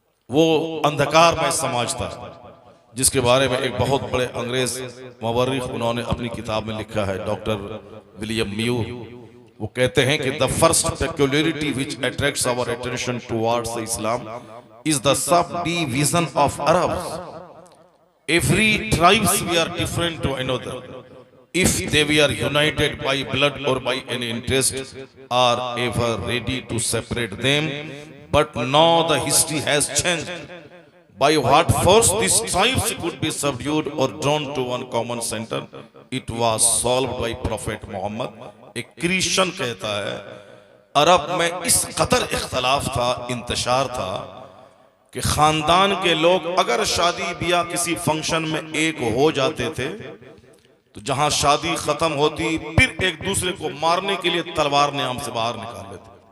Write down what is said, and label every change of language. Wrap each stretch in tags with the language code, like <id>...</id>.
<hi>वो अंधकार में समाज था, जिसके बारे में एक बहुत बड़े अंग्रेज मुवर्रिख उन्होंने अपनी किताब में लिखा है, डॉक्टर विलियम म्यूर। वो कहते हैं कि</hi> <en>The first peculiarity which attracts our attention towards the Islam is the subdivision of Arabs. Every tribes we are different to another. if they were united by blood or by any interest, are ever ready to separate them. But now the history has changed. By what force these tribes could be subdued or drawn to one common center, it was solved by Prophet Muhammad.</en> <hi>एक Christian कहता है अरब में इस कदर इख्तलाफ था, इंतशार था कि खानदान के लोग अगर शादी ब्याह किसी फंक्शन में एक हो जाते थे तो जहां शादी खत्म होती फिर एक दूसरे को मारने के लिए तलवार नियाम से बाहर निकाल लेते।</hi>